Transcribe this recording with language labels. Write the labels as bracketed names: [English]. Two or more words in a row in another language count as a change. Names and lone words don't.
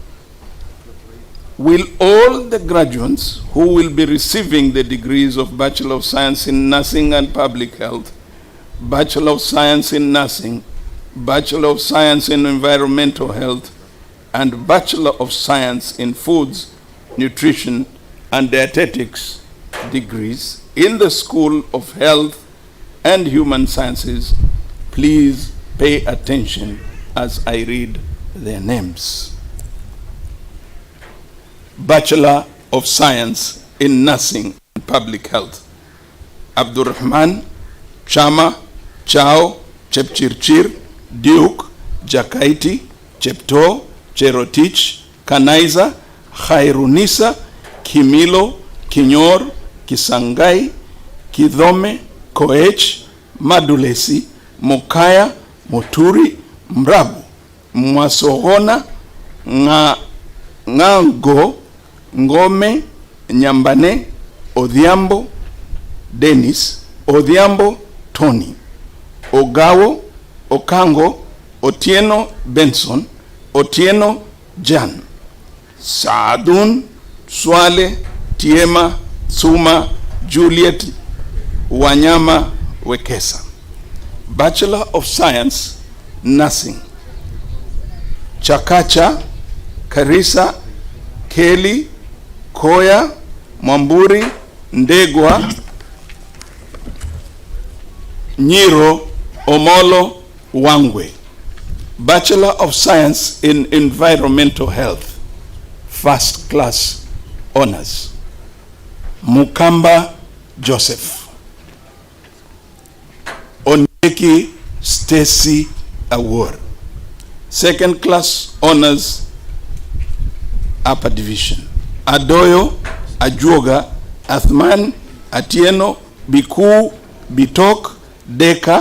[English] Will all the graduates who will be receiving the degrees of Bachelor of Science in Nursing and Public Health, Bachelor of Science in Nursing, Bachelor of Science in Environmental Health, and Bachelor of Science in Foods, Nutrition, and Dietetics degrees in the School of Health and Human Sciences, please pay attention as I read their names. Bachelor of Science in Nursing and Public Health, Abdurrahman Chama Chao Chepchirchir Duke Jakaiti Chepto Cherotich Kanaiza Khairunisa Kimilo Kinyor Kisangai Kidhome Koech Madulesi Mokaya Moturi Mrabu Mwasohona Ngango Ngome Nyambane Odhiambo Dennis Odhiambo Tony Ogawo Okango Otieno Benson Otieno Jan. Saadun, Swale, Tiema, Suma, Juliet, Wanyama, Wekesa. Bachelor of Science, Nursing. Chakacha, Karisa, Kelly, Koya, Mwamburi, Ndegwa, Nyiro, Omolo, Wangwe. Bachelor of Science in Environmental Health, First Class Honors. Mukamba Joseph. Onyeki Stacy Award, Second Class Honors, Upper Division. Adoyo Ajuoga, Athman Atieno, Biku, Bitok, Deka,